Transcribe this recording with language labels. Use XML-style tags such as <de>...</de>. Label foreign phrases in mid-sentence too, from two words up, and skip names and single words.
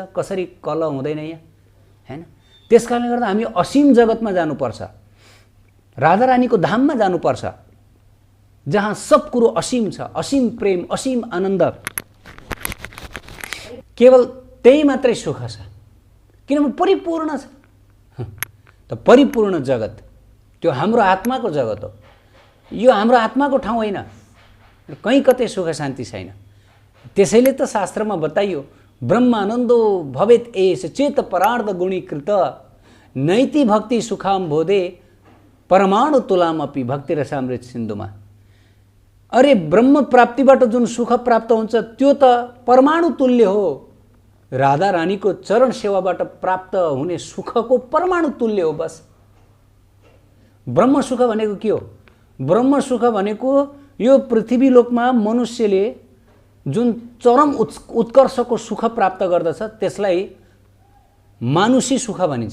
<ne>कसरी कलह हुँदैन यहाँ, हैन? त्यसकारणले गर्दा हामी असीम जगतमा जानुपर्छ, राधारानीको धाममा जानुपर्छ, जहाँ सब कुरो असीम छ, असीम प्रेम, असीम आनन्द, केवल त्यही मात्रै सुख छ, किनभने परिपूर्ण छ। त परिपूर्ण जगत त्यो हाम्रो आत्माको जगत हो। यो हाम्रो आत्माको ठाउँ होइन, कहीँ कतै सुख शान्ति छैन। त्यसैले त शास्त्रमा बताइयो</ne> <sa>ब्रह्मानन्दो भवेत् एष चेत परार्ध गुणीकृत नैति भक्ति सुखाम बोधे परमाणु तुलामपि</sa> <ne>भक्ति रसामृत सिन्धुमा। अरे ब्रह्म प्राप्तिबाट जुन सुख प्राप्त हुन्छ त्यो त परमाणु तुल्य हो। राधा रानीको चरण सेवाबाट प्राप्त हुने सुखको परमाणु तुल्य हो। बस ब्रह्म सुख भनेको के हो? ब्रह्म सुख भनेको यो पृथ्वी लोकमा मनुष्यले जुन चरम उत्कर्षको सुख प्राप्त गर्दछ त्यसलाई मानुषी सुख भनिन्छ।</ne>